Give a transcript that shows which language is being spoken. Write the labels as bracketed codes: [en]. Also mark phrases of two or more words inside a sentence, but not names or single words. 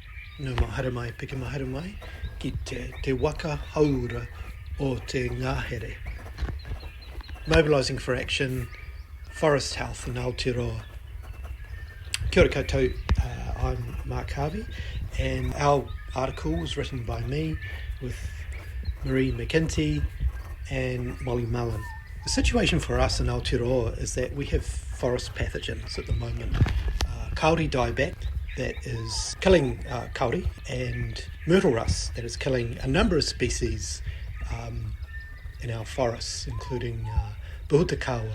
[mi] No mahara mai, piki mahara mai, ki te Waka Houora o te Ngahere. [en] Mobilising for Action, Forest Health in Aotearoa. [mi] Kia ora koutou, [en] I'm Mark Harvey, and our article was written by me with McEntee and Mullen. The situation for us in Aotearoa is that we have forest pathogens at the moment. Kauri dieback that is killing kauri, and myrtle rust that is killing a number of species in our forests, including Aotearoa.